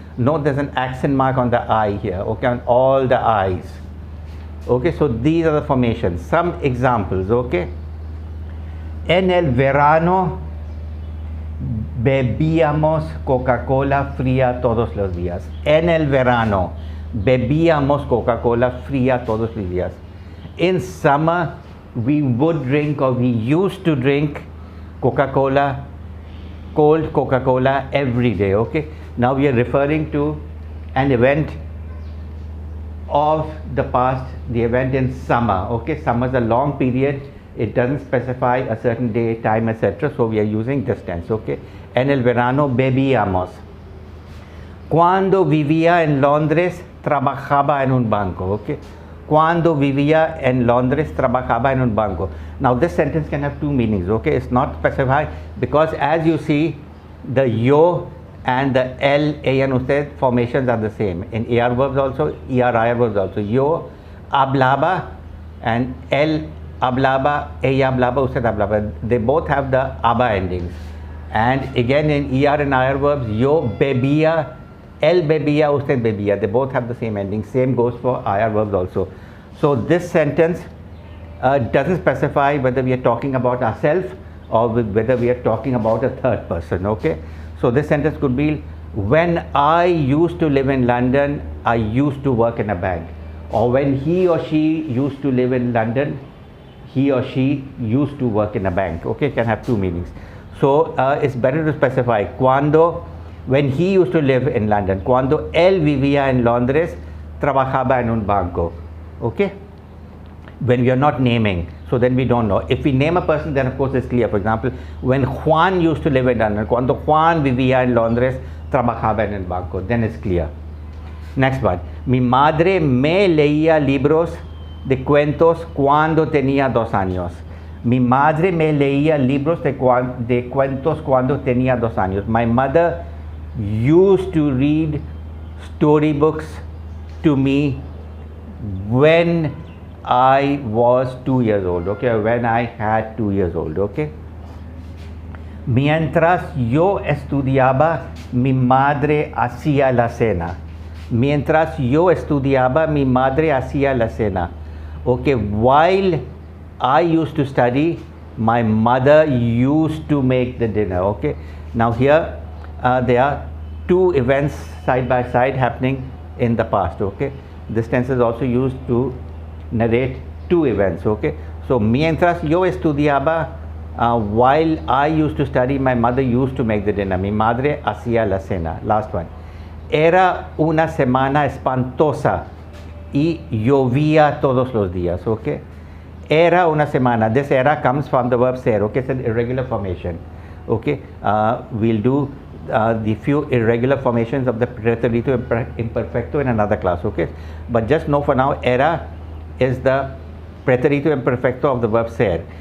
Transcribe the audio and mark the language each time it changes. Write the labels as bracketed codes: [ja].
[en] Note there's an accent mark on the I here, okay, on all the I's. Okay, so these are the formations. Some examples, okay. [es] En el verano bebíamos Coca-Cola fría todos los días. En el verano bebíamos Coca-Cola fría todos los días. [en] In summer we would drink, or we used to drink, Coca-Cola, cold Coca-Cola every day. Okay, now we are referring to an event of the past, the event in summer. Okay, summer is a long period, it doesn't specify a certain day, time, etc. So we are using this tense. [es] Okay, en el verano bebíamos. Cuando vivía en Londres trabajaba en un banco. [en] Okay, [es] Cuando vivía en Londres, trabajaba en un banco. [en] Now this sentence can have two meanings, okay? It's not specified because as you see, the yo and the l, a and usted formations are the same. In AR verbs also, ER, IR verbs also. [es] Yo hablaba [en] and [es] el hablaba, ella hablaba, usted hablaba. [en] They both have the aba endings. And again in ER and IR verbs, [es] yo bebía, el bebía, usted bebía. [en] They both have the same ending. Same goes for IR verbs also. So this sentence doesn't specify whether we are talking about ourselves or whether we are talking about a third person. Okay. So this sentence could be, when I used to live in London, I used to work in a bank. Or when he or she used to live in London, he or she used to work in a bank. Okay, it can have two meanings. So it's better to specify when he used to live in London. [es] Cuando él vivía en Londres, trabajaba en un banco. [en] Okay. When we are not naming, so then we don't know. If we name a person, then of course it's clear. For example, when Juan used to live in London, [es] cuando Juan vivía en Londres, trabajaba en el banco, [en] then it's clear. Next one. [es] Mi madre me leía libros de cuentos cuando tenía 2 años. Mi madre me leía libros de cuentos cuando tenía 2 años. [en] My mother used to read storybooks to me when I was 2 years old, okay, when I had 2 years old, okay. [es] Mientras yo estudiaba, mi madre hacía la cena. Mientras yo estudiaba, mi madre hacía la cena. [en] Okay, while I used to study, my mother used to make the dinner, okay. Now here, there are 2 events side by side happening in the past, okay. This tense is also used to narrate 2 events, okay. So [es] mientras yo estudiaba, [en] while I used to study, my mother used to make the dinner. [es] Mi madre hacía la cena. [en] Last one. [es] Era una semana espantosa y llovía todos los días, okay. Era una semana. [en] This era comes from the verb ser, okay. It's an irregular formation, okay. We'll do the few irregular formations of the Preterito Imperfecto in another class, okay. But just know for now, era is the Preterito Imperfecto of the verb ser.